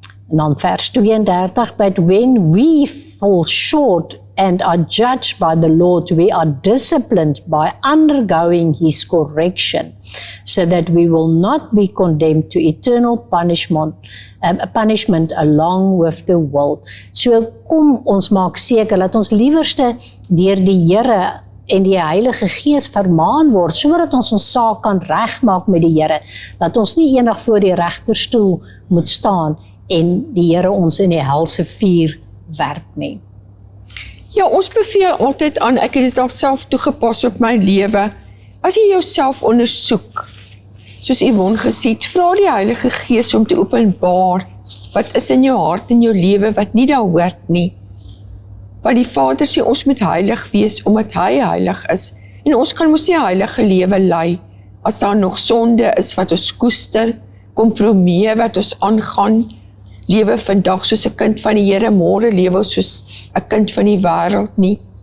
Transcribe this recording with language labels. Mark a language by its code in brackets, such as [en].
[af] En dan vers [en] 32, but when we fall short and are judged by the Lord, we are disciplined by undergoing His correction, so that we will not be condemned to eternal punishment along with the world. [af] So kom ons maak seker dat ons liewerste deur die Here en die Heilige Gees vermaan word, sodat ons saak kan regmaak met die Here, dat ons nie eendag voor die regterstoel moet staan en die Here ons in die helse vuur werp nie. Ja, ons beveel altyd aan, ek het dit al self toegepas op my lewe. As jy jouself ondersoek, soos Yvonne gesê het, vra die Heilige Gees om te openbaar wat is in jou hart en jou lewe wat nie daar hoort nie. Want die Vader sê ons moet heilig wees omdat hy heilig is en ons kan mos nie heilige lewe lei as daar nog sonde is wat ons koester, kompromieë wat ons aangaan, lewe vandag soos 'n kind van die Here, môre lewe ons soos 'n kind van die wêreld nie.